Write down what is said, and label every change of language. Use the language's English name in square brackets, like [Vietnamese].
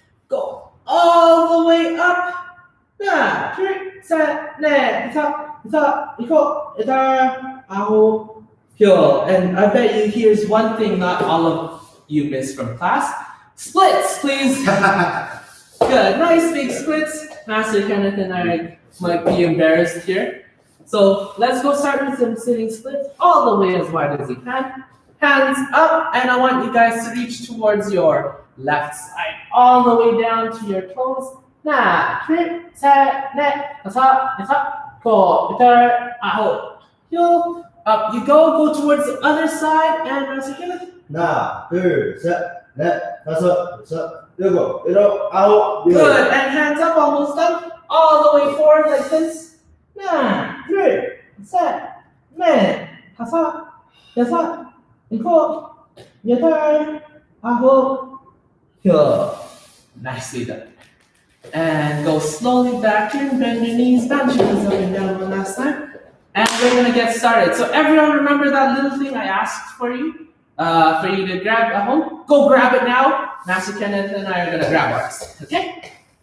[English] Go all the way up. [Korean] 하나, 둘, 셋, 넷, 다섯, 여섯, 일곱, 여덟, 아홉. [English] And I bet you here's one thing not all of you missed from class. Splits, please. Good, nice big splits. Master Kenneth and I might be embarrassed here. So let's go start with some sitting splits all the way as wide as you can. Hands up, and I want you guys to reach towards your left side, all the way down to your toes. [Korean] 하나, 둘, 셋, 넷, 다섯, 여섯, 일곱, 여덟, 아홉. [English] Up you go towards the other side, and Master Kenneth. [Korean] 하나, 둘, 셋, 넷, 다섯, 여섯, 일곱, 여덟, 아홉, 열. [English] Good, and hands up, almost done. All the way forward like this. [Korean] 하나, 둘, 셋, 넷, 다섯, 여섯, 일곱, 여덟, 아홉, 열. [English] Nicely done. And go slowly back in, bend your knees, bounce your knees up and down one last time. And we're gonna get started. So everyone remember that little thing I asked for you to grab at home? Go grab it now. Master Kenneth and I are gonna grab ours, okay?